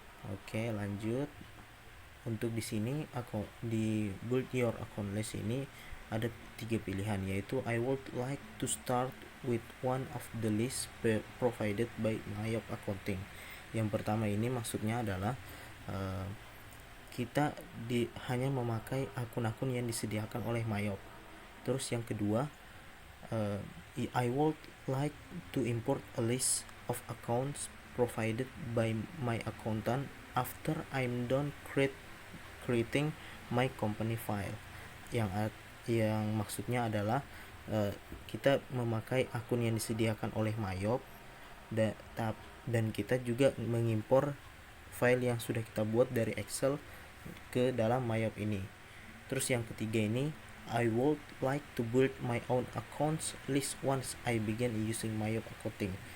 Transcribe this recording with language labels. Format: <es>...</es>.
<id>Oke, lanjut. Untuk di sini di</id> <en>build your account list</en> <id>ini ada 3 pilihan, yaitu</id> <en>I would like to start with one of the list provided by Mayop Accounting.</en> <id>Yang pertama ini maksudnya adalah kita hanya memakai akun-akun yang disediakan oleh Mayop. Terus yang kedua,</id> <en>I would like to import a list of accounts provided by my accountant after I'm done creating my company file.</en> <id>Yang maksudnya adalah kita memakai akun yang disediakan oleh Mayop dan kita juga mengimpor file yang sudah kita buat dari Excel ke dalam Mayop ini. Terus yang ketiga ini,</id> <en>I would like to build my own accounts list once I begin using Mayop Accounting.</en>